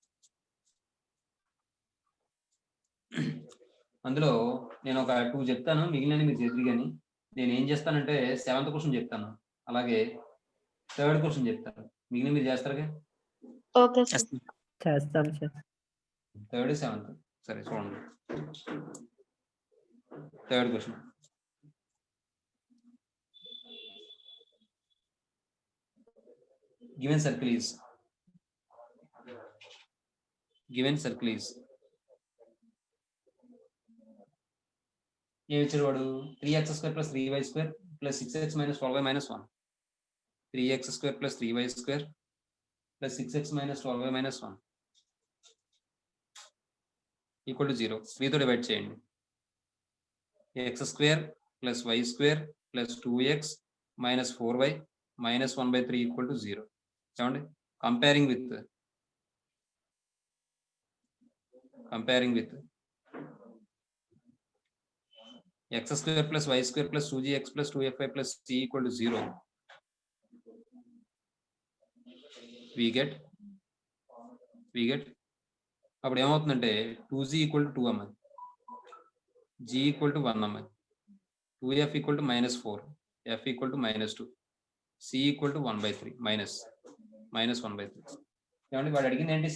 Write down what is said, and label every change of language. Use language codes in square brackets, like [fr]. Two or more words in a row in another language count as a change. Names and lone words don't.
[te] అందులో నేను ఒక 2 చెప్తాను, మిగిలిన మీరు చేతులు. కానీ నేను ఏం చేస్తానంటే 7th క్వశ్చన్ చెప్తాను, అలాగే 3rd క్వశ్చన్ చెప్తాను. మిగిలిన మీరు చేస్తారుగా? ఓకే సార్. చేస్తాం సార్. 3rd 7th. సరే చూడండి. 3rd క్వశ్చన్. [en] Given circle is [te] ఏమి ఇచ్చాడు వాడు? 3x² + 3y² + 6x - 12y - 1. 3x² + 3y² + 6x - 12y - 1. [en] equal to [te] 0. 3తో డివైడ్ చేయండి. [en] x² plus y² plus 2x minus 4y minus 1/3 equal to 0. ఏమండి? comparing with x² plus y² plus 2gx plus 2fy plus c equal to 0. we get [te] అప్పుడు ఏమవుతుందంటే 2g [en] equal to [te] 2 అమ్మ, g [en] equal to [te] 1 అమ్మ, 2f [en] equal to [te] -4, f [en] equal to [te] -2, c [en] equal to [te] 1/3 మైనస్ 1/3. ఏమండి? వాడు అడిగింది ఏంటి?